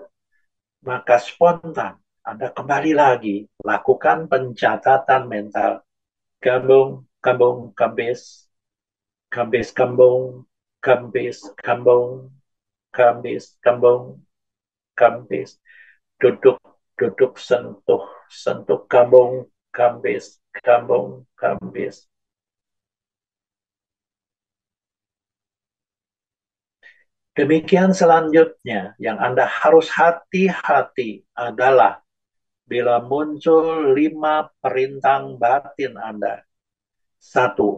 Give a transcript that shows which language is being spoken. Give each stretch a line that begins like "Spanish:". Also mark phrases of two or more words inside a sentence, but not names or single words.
Indonesian: Maka spontan Anda kembali lagi, lakukan pencatatan mental. Kembung, kembung, kempis, kempis, kembung, kempis, kembung, kempis, kembung, kempis. Duduk, duduk, sentuh, sentuh, kambung, kambis, kambung, kambis. Demikian selanjutnya, yang Anda harus hati-hati adalah bila muncul 5 perintang batin Anda. 1.